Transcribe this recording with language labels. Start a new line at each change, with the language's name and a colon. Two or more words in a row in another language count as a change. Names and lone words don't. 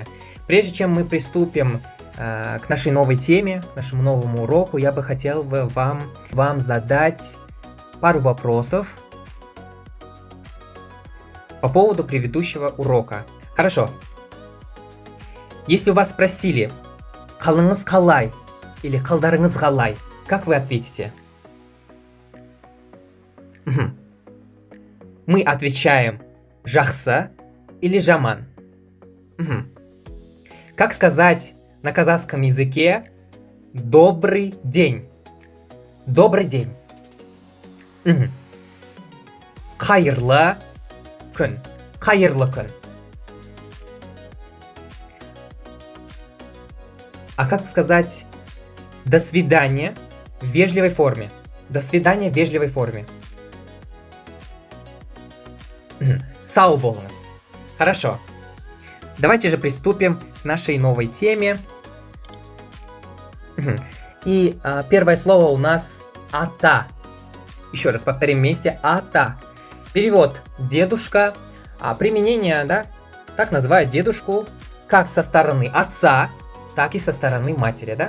Russian: Прежде чем мы приступим к нашей новой теме, к нашему новому уроку, я бы хотел вам задать пару вопросов по поводу предыдущего урока. Хорошо. Если у вас спросили
Kazakh: «Қалыңыз қалай»
Russian: или
Kazakh: «Қалдарыңыз қалай»,
Russian: как вы ответите? Мы отвечаем «Жақсы» или «Жаман». Как сказать на казахском языке «добрый день»? Добрый день.
Kazakh: Қайырлы күн. Қайырлы күн.
Russian: А как сказать «до свидания» в вежливой форме? До свидания в вежливой форме.
Kazakh: Сау болыңыз.
Russian: Хорошо. Давайте же приступим к нашей новой теме. И первое слово у нас «ата». Еще раз повторим вместе. «Ата». Перевод «дедушка». Применение, да, так называют дедушку как со стороны отца, так и со стороны матери, да?